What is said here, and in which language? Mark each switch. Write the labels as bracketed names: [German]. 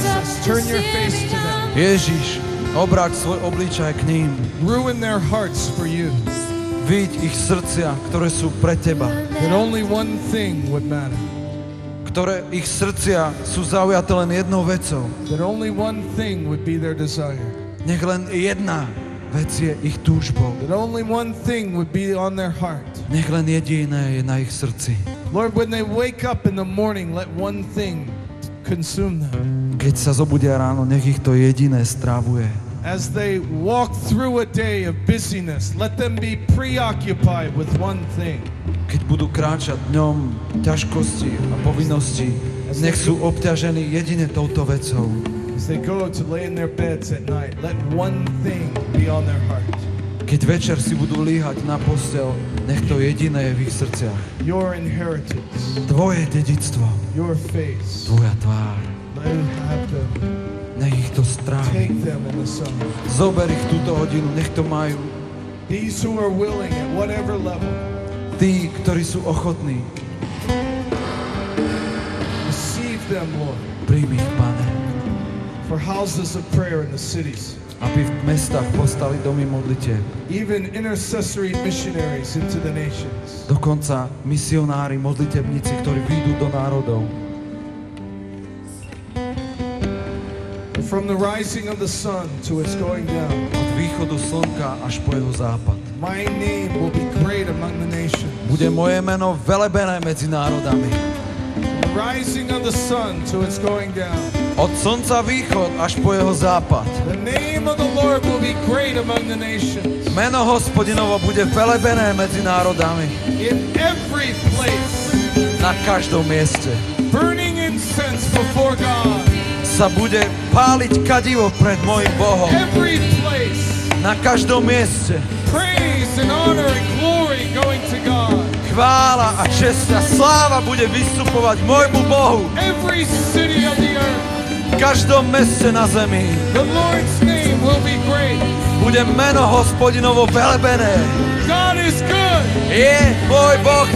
[English] Jesus, turn your face to them. [Slovak] Ježiš, obráť svoj obličaj k ním. [English] Ruin their hearts for you. [Slovak] Vidť ich srdcia, ktoré sú pre Teba. [English] That only one thing would matter. [Slovak] Ktoré ich srdcia sú zaujaté len jednou vecou. [English] That only one thing would be their desire. [Slovak] Nech len jedna vec je ich túžbou. [English] That only one thing would be on their heart. [Slovak] Nech len jediné je na ich srdci. [English] Lord, when they wake up in the morning, let one thing consume them. [Slovak] Keď sa zobudia ráno, nech ich to jediné strávuje. [English] As they walk through a day of busyness, let them be preoccupied with one thing. [Slovak] Keď budú kráčať dňom ťažkosti a povinnosti, nech sú obťažení jedine touto vecou. [English] As they go to lay in their beds at night, let one thing be on their heart. [Slovak] Keď večer si budú líhať na posteľ, nech to jediné je v ich srdciach. [English] Your inheritance, [Slovak] Tvoje dedičstvo, [English] your face. [Slovak] Tvoja tvár. [English] Let it have them. [Slovak] Nech ich to strávi. [English] Take them in the summer. [Slovak] Zober ich túto hodinu, nech to majú. [English] These who are willing at whatever level, [Slovak] Tí, ktorí sú ochotní, [English] receive them, Lord. [Slovak] príjmi ich, Pane. [English] for houses of prayer in the cities, [Slovak] aby v mestách postali domy modlitieb. [English] even intercessory missionaries into the nations. [Slovak] Dokonca misionári, modlitebníci, ktorí výjdu do národov. [English] From the rising of the sun to its going down, [Slovak] Od východu slnka až po jeho západ. [English] my name will be great among the nations. [Slovak] Bude moje meno velebené medzi národami. [English] The rising of the sun to its going down, [Slovak] Od slnca východ až po jeho západ. [English] the name of the Lord will be great among the nations. [Slovak] Meno Hospodinovo bude velebené medzi národami. [English] In every place, [Slovak] Na každom mieste [English] burning incense before God. [Slovak] sa bude páliť kadivo pred mojim Bohom. [English] Every place, [Slovak] Na každom mieste [English] praise and honor and glory going to God. [Slovak] chvála a česť a sláva bude vystupovať môjmu Bohu. [English] Every city of the earth, [Slovak] V každom meste na zemi [English] the Lord's name will be great. [Slovak] bude meno Hospodinovo velebené. [English] God is good. [Slovak] Je môj Boh